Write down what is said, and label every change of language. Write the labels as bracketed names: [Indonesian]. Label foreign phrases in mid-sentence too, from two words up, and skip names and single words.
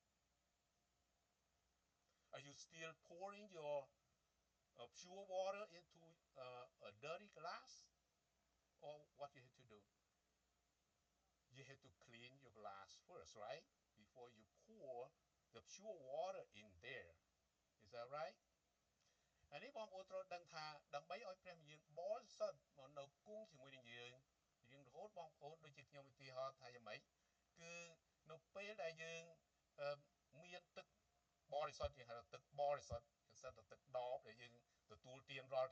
[English] are you still pouring your pure water into a dirty glass or what you have to do you have to clean your glass first right before you pour the pure water in there is that right [Khmer] ហើយនេះបងប្អូនត្រូវដឹងថាដើម្បីឲ្យព្រះវិញ្ញាណបរិសុទ្ធមកនៅគង់ ជាមួយនឹងយើងរៀងរហូតបងប្អូនដូចជាខ្ញុំឧទាហរណ៍ថាយ៉ាងម៉េចគឺនៅពេលដែលយើងមានទឹកបរិសុទ្ធយើងហៅថាទឹកបរិសុទ្ធគឺសិតតែទឹកដបដែលយើងទទួលទានរាល់